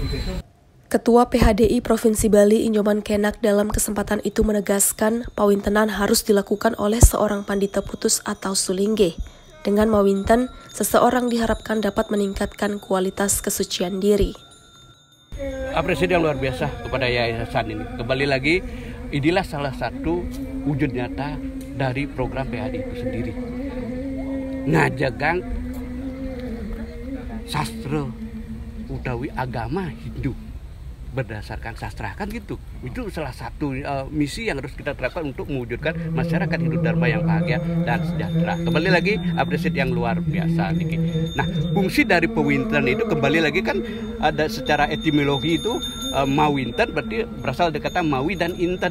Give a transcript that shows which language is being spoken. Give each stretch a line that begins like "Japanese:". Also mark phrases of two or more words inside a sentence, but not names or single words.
Indonesian: Ketua PHDI Provinsi Bali Inyoman Kenak dalam kesempatan itu menegaskan pawintenan harus dilakukan oleh seorang pandita putus atau sulingge. Dengan mawinten, seseorang diharapkan dapat meningkatkan kualitas kesucian diri. Apresiasi yang luar biasa kepada yayasan ini. Kembali lagi, inilah salah satu wujud nyata dari program PHDI itu sendiri.
Balinese: Ngajagang sastra utawi agama Hindu
Indonesian: berdasarkan sastra, kan gitu. Itu salah satu misi yang harus kita terapkan untuk mewujudkan masyarakat Hindu Dharma yang bahagia dan sejahtera. Kembali lagi apresiasi yang luar biasa. Nah, fungsi dari pewinten itu kembali lagi kan ada secara etimologi itu mawinten berarti berasal dari kata mawi dan inten.